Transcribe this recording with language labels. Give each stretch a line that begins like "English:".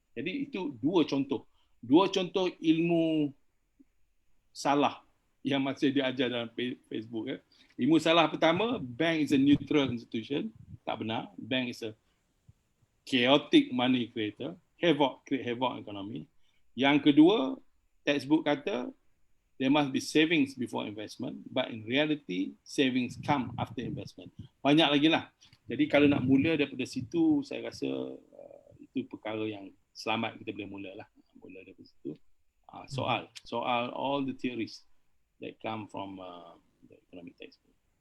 Malay: Jadi itu dua contoh ilmu salah yang masih diajar dalam Facebook. Ilmu salah pertama,
English: bank is a neutral institution.
Malay: Tak benar.
English: Bank is a chaotic money creator, create havoc economy.
Malay: Yang kedua, textbook kata
English: there must be savings before investment, but in reality savings come after investment.
Malay: Banyak lagi lah. Jadi kalau nak mula daripada situ, saya rasa itu perkara yang selamat kita boleh mula daripada situ.
English: Soal all the theories that come from the economic textbook.